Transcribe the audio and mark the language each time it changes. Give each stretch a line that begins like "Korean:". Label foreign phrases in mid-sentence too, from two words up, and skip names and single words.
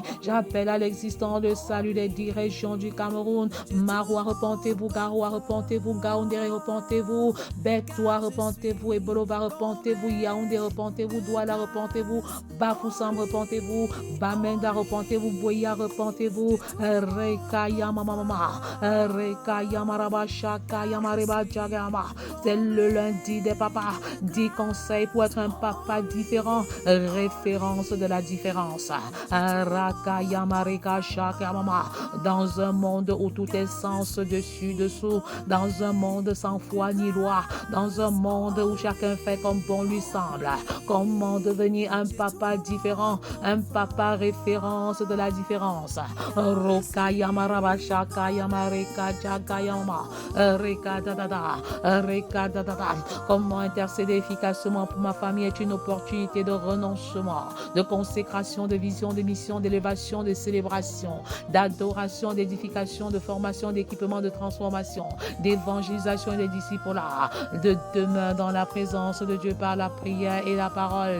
French: J'appelle à l'existence le salut des 10 régions du Cameroun. Maroua, repentez-vous. Garoua, repentez-vous. Gaoundéré, repentez-vous. Bektoua, repentez-vous. Ebolova, repentez-vous. Yaoundé, repentez-vous. Douala, repentez-vous. Bafoussam, repentez-vous. Bamenda, repentez-vous. Boya, repentez-vous. Rekaya, mama. Rekaya, maraba, shakaya, mareba, jagama. C'est le lundi des papas. 10 conseils pour être un papa différent. Référence de la différence. Rakaya, mareka, shakaya, mama. Dans un monde où tout est sens dessus, dessous. Dans un monde sans foi ni loi. Dans un monde où chacun fait comme bon lui semble. Comment devenir un papa différent? Un papa référence de la différence. Rokaya, maraba, shakaya, mareka, jagaya, mama. Reka, dadada. Reka, dadada. Comment intercéder efficacement pour ma famille est une opportunité de renoncement, de consécration, de vision, de mission, d'élévation, de célébration, d'adoration, d'édification, de formation, d'équipement, de transformation, d'évangélisation et de disciplats, de demeure dans la présence de Dieu par la prière et la parole.